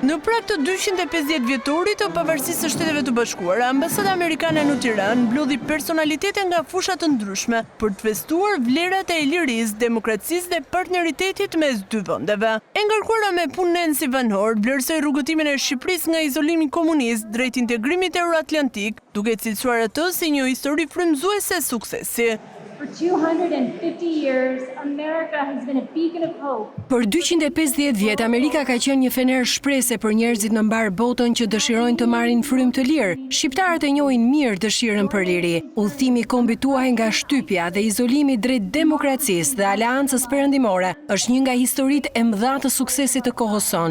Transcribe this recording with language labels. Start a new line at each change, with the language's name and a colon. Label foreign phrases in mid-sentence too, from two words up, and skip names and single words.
Albanian: shpreh të 250 vjetorit të pavarësisë së Shteteve të Bashkuara, Ambasada Amerikane në Tiranë mblodhi personalitete nga fusha të ndryshme për të festuar vlerat e lirisë, demokracisë dhe partneritetit mes dy vendeve. E ngarkuara me punën si banor, vlerësoi rrugëtimin e Shqipërisë nga izolimi komunist drejt integrimit euroatlantik, duke cilësuar atë si një histori frymëzuese suksesi.
English: For 250 years, America has been a beacon of hope.
Albanian: Për 250 vjet, Amerika ka qenë një fener shprese për njerëzit në mbar botën që dëshirojnë të marrin frymë të lirë. Shqiptarët e njohin mirë dëshirën për liri. Udhëtimi i kombit tuaj nga shtypja dhe izolimi drejt demokracisë dhe aleancës perëndimore është një nga historitë e mëdha të suksesit të kohës sonë.